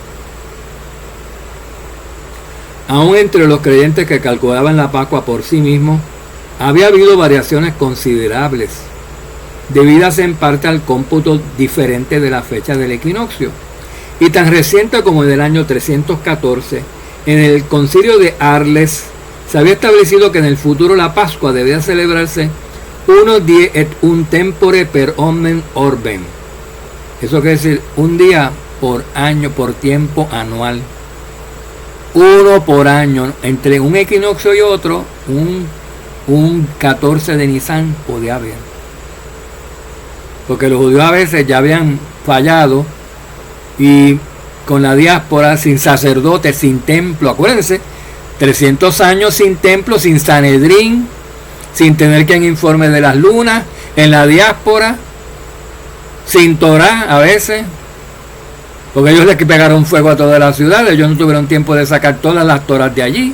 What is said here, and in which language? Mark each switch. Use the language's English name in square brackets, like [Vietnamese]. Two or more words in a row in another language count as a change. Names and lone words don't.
[Spanish] Aún entre los creyentes que calculaban la Pascua por sí mismos, había habido variaciones considerables, debidas en parte al cómputo diferente de la fecha del equinoccio. Y tan reciente como en el año 314, en el concilio de Arles, se había establecido que en el futuro la Pascua debía celebrarse [Latin] unos die et un tempore per omnem orbem. [Spanish] Eso quiere decir un día por año, por tiempo anual. Uno por año, entre un equinoccio y otro, un 14 de Nisan podía haber. Porque los judíos a veces ya habían fallado y con la diáspora, sin sacerdotes, sin templo, acuérdense, 300 años sin templo, sin Sanedrín, sin tener quien informe de las lunas, en la diáspora, sin Torá a veces, porque ellos les pegaron fuego a todas las ciudades, ellos no tuvieron tiempo de sacar todas las Torás de allí.